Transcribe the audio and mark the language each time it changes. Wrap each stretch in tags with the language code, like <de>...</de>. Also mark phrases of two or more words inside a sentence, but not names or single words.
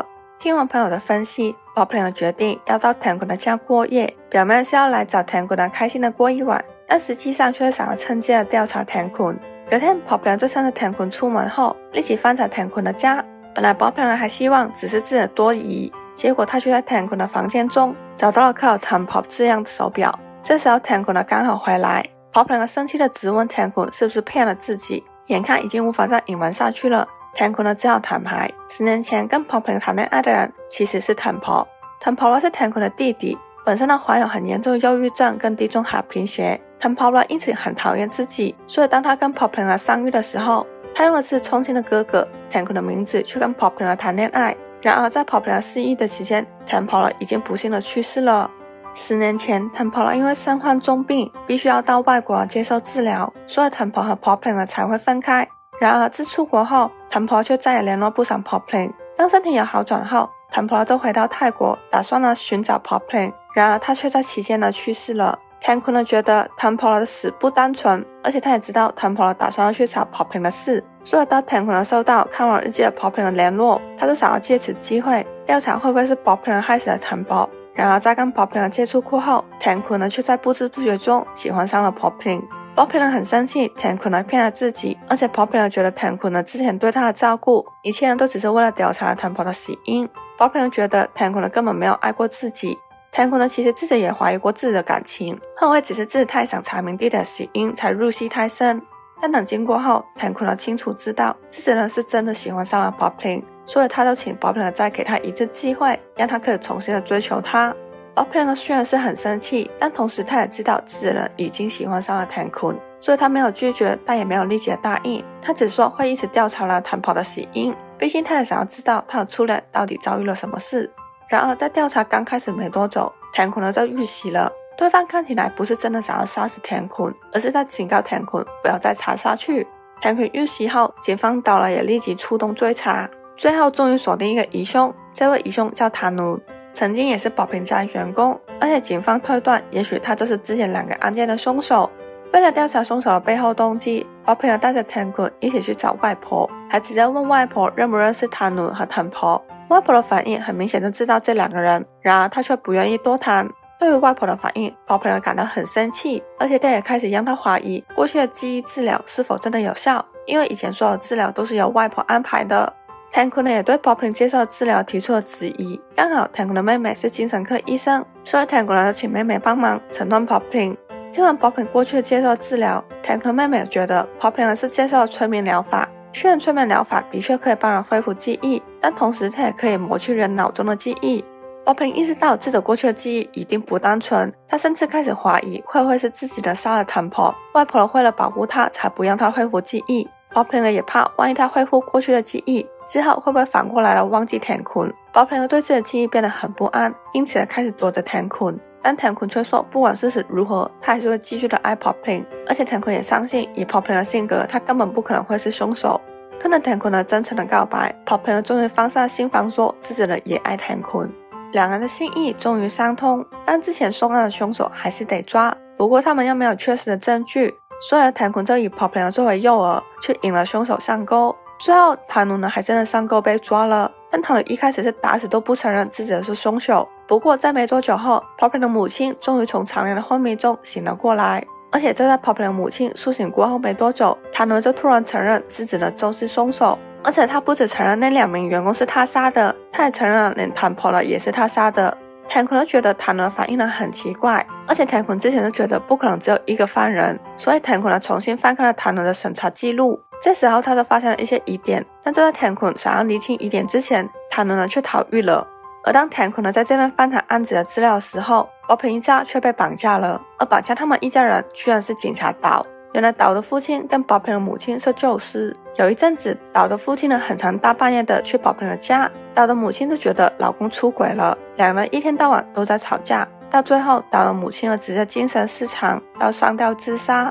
<zh>聽完朋友的分析， Bob Pling 決定要到 Tan Kun 家過夜，表面是要來找 Tan Kun 開心的過一晚，但實際上卻想要趁機的調查 Tan Kun。隔天 Bob Pling 就趁着 Tan Kun 出門後，立即翻查 Tan Kun 的家。本來 Bob Pling 還希望只是自己的多疑，結果他卻在 Tan Kun 的房間中找到了刻有 Tan Po 字樣的手錶。這時候 Tan Kun 剛好回來， Bob Pling 生氣的質問 Tan Kun 是不是騙了自己，眼看已經無法再隱瞞下去了。Tan Kun 只好坦白，10年前跟 Bob Pling 談戀愛的人其實是 Tan Po。 Tempora 是 Tankun 的弟弟，本身呢患有很嚴重的憂鬱症跟地中海貧血。Tempora 因此很討厭自己，所以當他跟 Poplin 相遇的時候，他用的是充氣的哥哥 Tankun 的名字去跟 Poplin 談戀愛。然而在 Poplin 失憶的期間 ，Tempora 已經不幸的去世了。10年前 ，Tempora 因為身患重病，必須要到外國接受治療，所以 Tempora 和 Poplin 才會分開。然而自出國後 ，Tempora 卻再也聯絡不上 Poplin。當身體有好轉後 ，Tempora 就回到泰國，打算呢尋找 Poplin。然而他卻在期間呢去世了。Tankun 呢覺得 Tempora 的死不單純，而且他也知道 Tempora 打算要去找 Poplin 的事，所以當 Tankun 呢收到看完日記的 Poplin 的聯絡，他就想要借此機會調查會不會是 Poplin 害死了 Tempora。然而在跟 Poplin 的接觸過後 ，Tankun 呢卻在不知不覺中喜歡上了 Poplin。Poplin 呢很生氣 ，Tankun 呢騙了自己，而且 Poplin 呢覺得 Tankun 呢之前對他的照顧，一切呢都只是為了調查 Tempora 的死因。Poplin 呢覺得 Tankun 呢根本沒有愛過自己。Tankun 呢其實自己也懷疑過自己的感情，後來只是自己太想查明弟弟的死因，才入戲太深。但等經過後 ，Tankun 呢清楚知道自己呢是真的喜歡上了 Poplin， 所以他就請 Poplin 呢再給他一次機會，讓他可以重新的追求他。Poplin 呢雖然是很生氣，但同時他也知道自己呢已經喜歡上了 Tankun， 所以他沒有拒絕，但也沒有立即的答應。他只說會一直調查了 Tempora 的死因，畢竟他也想要知道他的初戀到底遭遇了什麼事。然而在調查剛開始沒多久 ，Tankun 呢就遇襲了。對方看起來不是真的想要殺死 Tankun， 而是在警告 Tankun 不要再查下去。Tankun 遇襲後，警方到了也立即出動追查，最後終於鎖定一個疑兇。這位疑兇叫 Tanu， 曾經也是 Poplin 家的員工，而且警方推斷，也許他就是之前2個案件的兇手。為了調查兇手的背後動機 ，Poplin 帶着 Tankun 一起去找外婆，還直接問外婆認不認識 Tanu 和 Tempora。外婆的反應很明顯就知道這2個人，然而她卻不願意多談。對於外婆的反應 ，Poplin 感到很生氣，而且他也開始讓她懷疑過去的記憶治療是否真的有效，因為以前所有治療都是由外婆安排的。Tankun 也對 Poplin 接受的治療提出了質疑，剛好 Tankun 的妹妹是精神科醫生，所以 Tankun 就請妹妹幫忙診斷 Poplin。聽完 Poplin 過去的接受的治療 ，Tankun 的妹妹覺得 Poplin 是接受了催眠療法。雖然催眠療法的確可以幫人恢復記憶，但同時它也可以抹去人腦中的記憶。Poplin 意識到自己過去的記憶一定不單純，他甚至開始懷疑會不會是自己的殺了 Tempora， 外婆為了保護他才不讓他恢復記憶。Poplin 也怕萬一他恢復過去的記憶之後會不會反過來了忘記 Tankun。Poplin 對自己的記憶變得很不安，因此開始躲着 Tankun。但 Tankun 卻說不管事實如何，他還是會繼續的愛 Poplin，而且 Tankun 也相信以 Poplin 的性格，他根本不可能會是兇手。看着 Tankun 的真誠的告白 ，Poplin 終於放下心防，說自己也愛 Tankun。兩人的心意終於相通，但之前兇案的兇手還是得抓。不過他們又沒有確實的證據，所以 Tankun 就以 Poplin 作為誘餌，去引了兇手上鈎。最後 Tanu 還真的上鈎被抓了，但 Tanu 一開始是打死都不承認自己是兇手。不過在沒多久後 ，Poplin 的母親終於從長年的昏迷中醒了過來。而且就在 Poplin 的母親甦醒過後沒多久 ，Tanu 就突然承認自己就是兇手。而且他不只承認那2名員工是他殺的，他也承認了連 Tempora 也是他殺的。Tankun 覺得 Tanu 的反應很奇怪，而且 Tankun 之前就覺得不可能只有一個犯人，所以 Tankun 重新翻看了 Tanu 的審查記錄。這時候他就發現了一些疑點，但就在 Tankun 想要釐清疑點之前 ，Tanu 卻逃獄了。而當 Tankun 在這邊翻查案子的資料的時候 ，Poplin 一家卻被綁架了，而綁架他們一家人居然是警察島。原來島的父親跟 Poplin 的母親是舊識，有一陣子島的父親很常大半夜的去 Poplin 的家，島的母親就覺得老公出軌了，兩人一天到晚都在吵架，到最後島的母親直接精神失常到上吊自殺。</zh>